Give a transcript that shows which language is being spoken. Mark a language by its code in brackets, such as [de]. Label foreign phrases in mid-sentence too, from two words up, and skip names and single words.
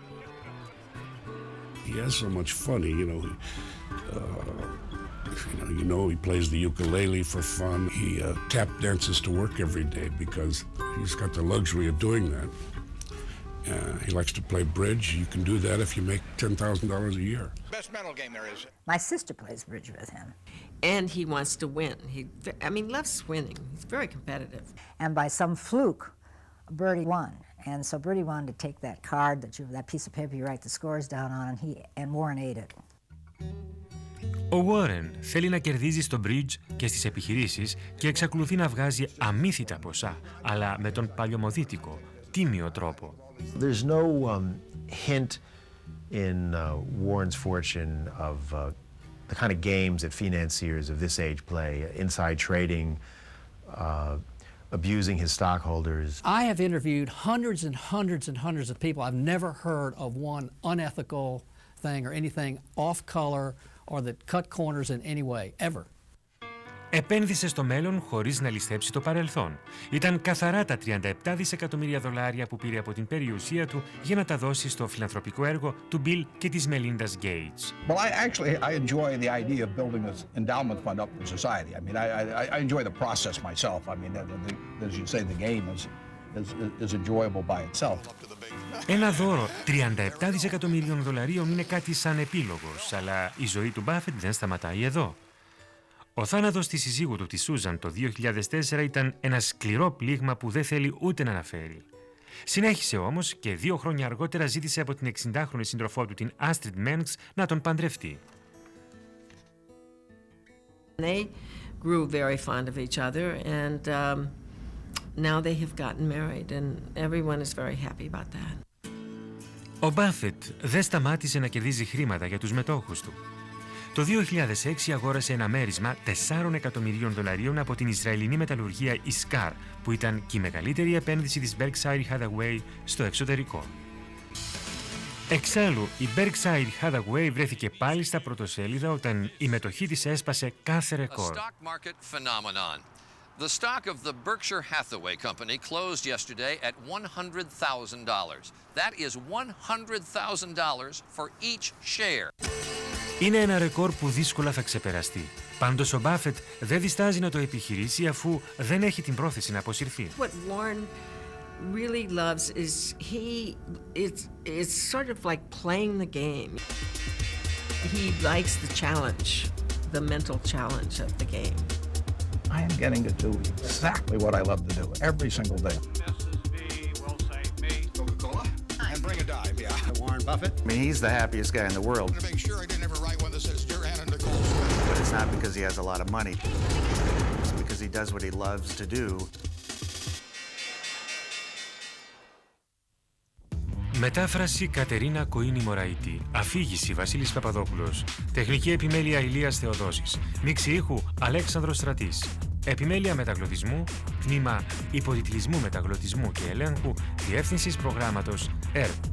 [en] He has so much fun, he plays the ukulele for fun. He tap dances to work every day because he's got the luxury of doing that. He likes to play bridge. You can do that if you make $10,000 a year. Best mental game there is. My sister plays bridge with him. And he wants to win. He loves winning. He's very competitive. And by some fluke, Bertie won. And so Bertie wanted to take that card, that piece of paper you write the scores down on, and Warren ate it. [el] Ο Warren θέλει να κερδίζει στο bridge και στις επιχειρήσεις και εξακολουθεί να βγάζει αμύθιτα ποσά, αλλά με τον παλιωμοδίτικο, τίμιο τρόπο. [en] There's no hint in Warren's fortune of the kind of games that financiers of this age play, inside trading, abusing his stockholders. I have interviewed hundreds and hundreds and hundreds of people. I've never heard of one unethical thing or anything off color or that cut corners in any way, ever. [el] Επένδυσε στο μέλλον χωρίς να ληστέψει το παρελθόν. Ήταν καθαρά τα $37 δισεκατομμύρια που πήρε από την περιουσία του για να τα δώσει στο φιλανθρωπικό έργο του Bill και της Melinda Gates. [en] Well, I enjoy the idea of building this endowment fund up for society. I mean, I enjoy the process myself. I mean, as you say, the game is enjoyable by itself. [el] Ένα δώρο $37 δισεκατομμυρίων είναι κάτι σαν επίλογος, αλλά η ζωή του Buffett δεν σταματάει εδώ. Ο θάνατος της συζύγου του, τη Susan, το 2004 ήταν ένα σκληρό πλήγμα που δεν θέλει ούτε να αναφέρει. Συνέχισε όμως και 2 χρόνια αργότερα ζήτησε από την 60χρονη σύντροφό του, την Astrid Menks, να τον παντρευτεί. [en] They grew very fond of each other and now they have gotten married and everyone is very happy about that. [el] Ο Buffett δεν σταμάτησε να κερδίζει χρήματα για τους μετόχους του. Το 2006 αγόρασε ένα μέρισμα $4 εκατομμυρίων από την Ισραηλινή μεταλλουργία Iskar, που ήταν και η μεγαλύτερη επένδυση της Berkshire Hathaway στο εξωτερικό. Εξάλλου, η Berkshire Hathaway βρέθηκε πάλι στα πρωτοσέλιδα όταν η μετοχή της έσπασε κάθε ρεκόρ. [en] The stock of the Berkshire Hathaway Company closed yesterday at $100,000. That is $100,000 for each share. [el] Είναι ένα ρεκόρ που δύσκολα θα ξεπεραστεί. Πάντως ο Buffett δεν διστάζει να το επιχειρήσει αφού δεν έχει την πρόθεση να αποσυρθεί. [en] What Warren really loves is it's sort of like playing the game. He likes the challenge, the mental challenge of the game. I am getting to do exactly what I love to do every single day. Coca-Cola? And bring a dime, yeah. Warren Buffett? I mean, he's the happiest guy in the world. I'm gonna make sure I didn't ever write one that says, Dear Anna Nicole. But it's not because he has a lot of money. It's because he does what he loves to do. [el] Μετάφραση Κατερίνα Κοΐνη Μωραϊτή. Αφήγηση Βασίλης Παπαδόπουλος. Τεχνική επιμέλεια Ηλίας Θεοδόσης. Μίξη ήχου Αλέξανδρος Στρατής. Επιμέλεια μεταγλωτισμού, τμήμα υποτιτλισμού, μεταγλωτισμού και ελέγχου, διεύθυνσης προγράμματος ΕΡΠ.